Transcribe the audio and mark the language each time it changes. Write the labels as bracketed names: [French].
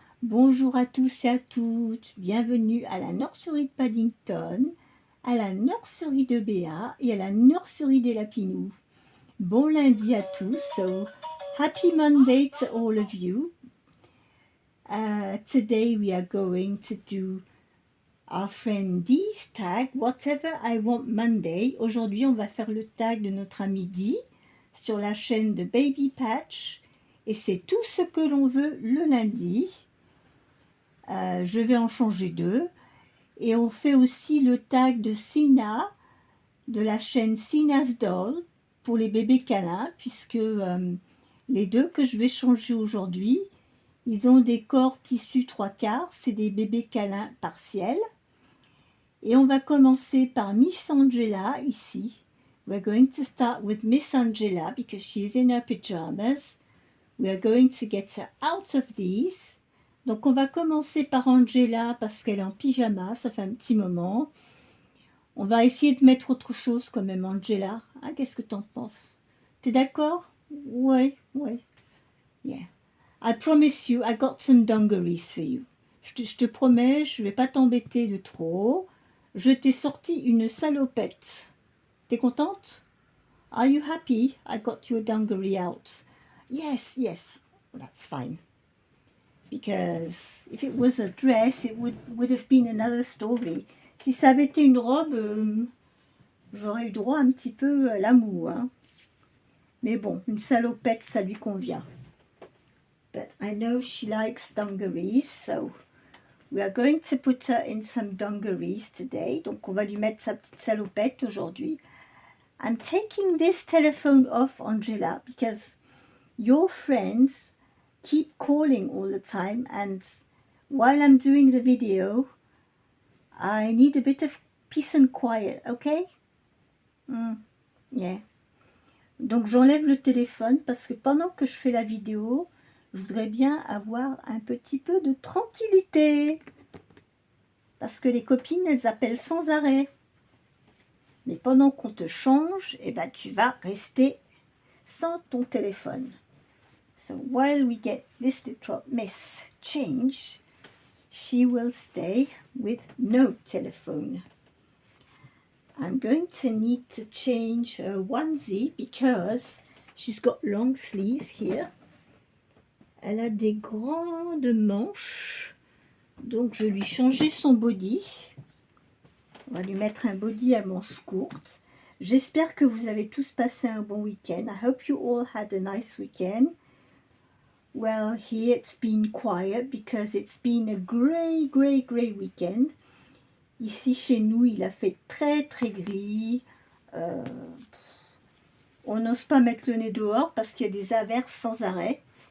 [French] Bonjour à tous et à toutes, bienvenue à la nurserie de Paddington, à la nurserie de Béa et à la nurserie des Lapinous. Bon lundi à tous, [English] so happy Monday to all of you. Today we are going to do our friend Dee's tag, Whatever I Want Monday. [French] Aujourd'hui, on va faire le tag de notre ami Dee sur la chaîne de Baby Patch. Et c'est tout ce que l'on veut le lundi. Je vais en changer deux. Et on fait aussi le tag de Sina, de la chaîne Sina's Doll, pour les bébés câlins, puisque les deux que je vais changer aujourd'hui, ils ont des corps tissus 3/4, c'est des bébés câlins partiels. Et on va commencer par Miss Angela ici. [English] We're going to start with Miss Angela because she's in her pajamas. We are going to get her out of these. [French] Donc on va commencer par Angela parce qu'elle est en pyjama, ça fait un petit moment. On va essayer de mettre autre chose quand même, Angela. Hein, qu'est-ce que t'en penses? T'es d'accord? Ouais. Yeah. [English] I promise you, I got some dungarees for you. [French] Je te promets, je vais pas t'embêter de trop. Je t'ai sorti une salopette. T'es contente? [English] Are you happy? I got your dungaree out. Yes, that's fine. Because if it was a dress, it would have been another story. [French] Si ça avait été une robe, j'aurais eu droit un petit peu à l'amour. Hein. Mais bon, une salopette, ça lui convient. [English] But I know she likes dungarees, so we are going to put her in some dungarees today. [French] Donc on va lui mettre sa petite salopette aujourd'hui. [English] I'm taking this telephone off, Angela, because your friends keep calling all the time, and while I'm doing the video, I need a bit of peace and quiet, okay? Yeah. [French] Donc j'enlève le téléphone parce que pendant que je fais la vidéo, je voudrais bien avoir un petit peu de tranquillité. Parce que les copines, elles appellent sans arrêt. Mais pendant qu'on te change, eh ben, tu vas rester sans ton téléphone. [English] So while we get this little miss changed, she will stay with no telephone. I'm going to need to change her onesie because she's got long sleeves here. [French] Elle a des grandes manches, donc je lui ai changé son body. On va lui mettre un body à manches courtes. J'espère que vous avez tous passé un bon week-end. [English] I hope you all had a nice weekend. Well, here it's been quiet because it's been a grey weekend. [French] Ici, chez nous, il a fait très gris. On n'ose pas mettre le nez dehors parce qu'il y a des averses sans arrêt.